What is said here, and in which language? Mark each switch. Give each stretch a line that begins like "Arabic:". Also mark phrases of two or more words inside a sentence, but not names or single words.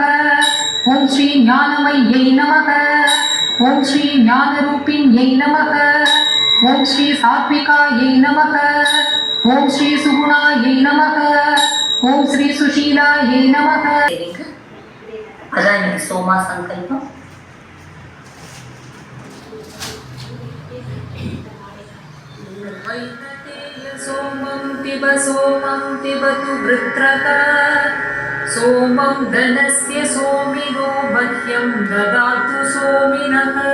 Sanskrit: ॐ श्री ज्ञानमय्यै नमः. ॐ श्री ज्ञानरूपिण्यै नमः. ॐ श्री सात्त्विकायै नमः. ॐ श्री सुगुणायै नमः. ॐ श्री सुशीलायै नमः.
Tamil: அதான் இன்னைக்கு சோமா சங்கல்பம்.
Sanskrit: सोमं पिबतु वृत्रक. सोमं धनस्य सोमिनो मह्यं ददातु सोमिनः.